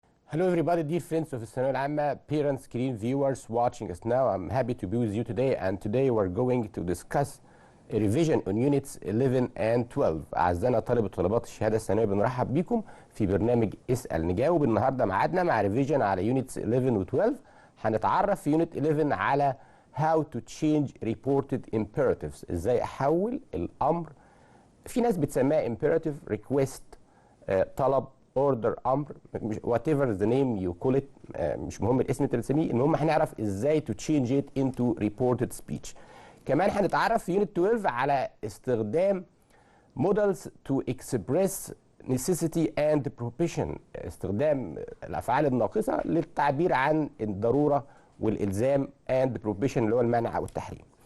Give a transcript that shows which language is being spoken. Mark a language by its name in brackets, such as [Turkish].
[English] Hello everybody, dear friends of الثانوية العامة, parents, screen viewers watching us now. I'm happy to be with you today, and today we're going to discuss a revision on units 11 and 12. [Arabic] أعزائنا طلبة وطالبات الشهادة الثانوية, بنرحب بكم في برنامج اسال نجاوب. النهارده ميعادنا مع ريفيجن على units 11 و 12. [English] هنتعرف في unit 11 على how to change reported imperatives. [Arabic] ازاي احول الامر، في ناس بتسميها imperative, request, طلب، اوردر، امر، whatever the name you call it، مش مهم الاسم اللي تسميه، المهم هنعرف ازاي to change it into reported speech. كمان هنتعرف في يونت 12 على استخدام models to express necessity and prohibition، استخدام الافعال الناقصه للتعبير عن الضروره والالزام and prohibition اللي هو المنع او التحريم.